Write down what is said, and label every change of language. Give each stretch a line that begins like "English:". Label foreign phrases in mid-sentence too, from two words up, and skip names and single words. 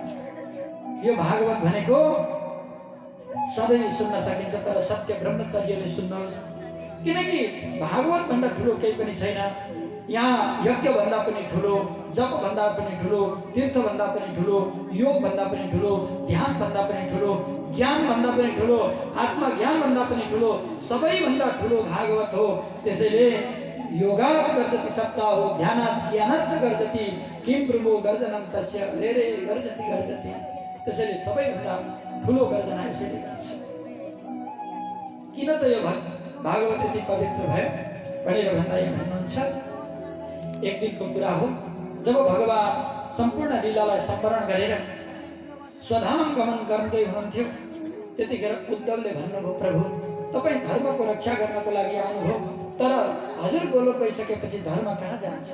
Nepali: यो भागवत भनेको सधैँ सुन्न सकिन्छ, तर सत्य ब्रह्मचर्यले सुन्नुहोस्, किनकि भागवत भन्दा ठुलो केही पनि छैन। यहाँ यज्ञ भन्दा पनि ठुलो, जप भन्दा पनि ठुलो, तीर्थ भन्दा पनि ठुलो, योग भन्दा पनि ठुलो, ध्यान भन्दा पनि ठुलो, ज्ञान भन्दा पनि ठुलो, आत्मज्ञान भन्दा पनि ठुलो, सबैभन्दा ठुलो भागवत हो।
Sanskrit: त्यसैले योगात् गर्जति सप्ताह हो, ध्यानात् ज्ञानाच्च गर्जति, किं ब्रह्मो गर्जनं तस्य रेरे गर्जति गर्जति।
Nepali: त्यसैले सबैभन्दा ठुलो गर्जना यसैले गर्छ। किन त यो भागवत यति पवित्र भयो भनेर भन्दा यहाँ भन्नुहुन्छ, एक दिनको कुरा हो जब भगवान सम्पूर्ण लीलालाई सम्वरण गरेर स्वधाम गमन गर्दै हुनुहुन्थ्यो, त्यतिखेर उद्धवले भन्नुभयो, प्रभु तपाईँ धर्मको रक्षा गर्नको लागि आउनुभयो, तर हजुर गोलोक गइसकेपछि धर्म कहाँ जान्छ?